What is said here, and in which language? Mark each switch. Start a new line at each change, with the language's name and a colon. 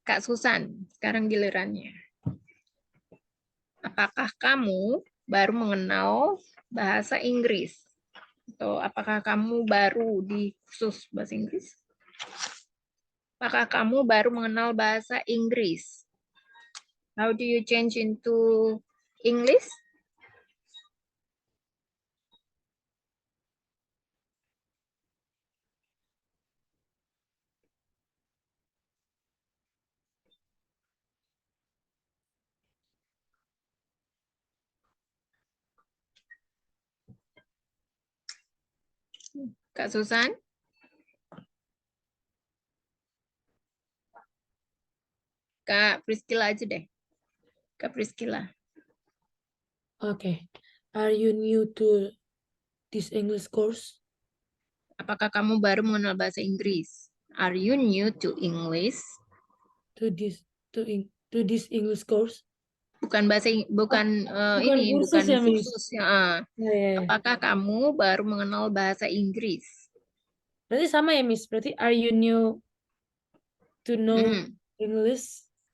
Indonesian: Kak Susan, sekarang gilirannya. Apakah kamu baru mengenal bahasa Inggris? Atau apakah kamu baru di kursus bahasa Inggris? Apakah kamu baru mengenal bahasa Inggris?
English: How do you change into English?
Indonesian: Kak Susan? Kak Priscila aja deh. Kak Priscila.
English: Okay. Are you new to this English course?
Indonesian: Apakah kamu baru mengenal bahasa Inggris?
English: Are you new to English? To this English course?
Indonesian: Bukan bukan bukan ini, kursus bukan ya, Miss? kursus ya. Ya. Apakah kamu baru mengenal bahasa Inggris? Berarti sama ya, Miss? Berarti
English: are you new to know English?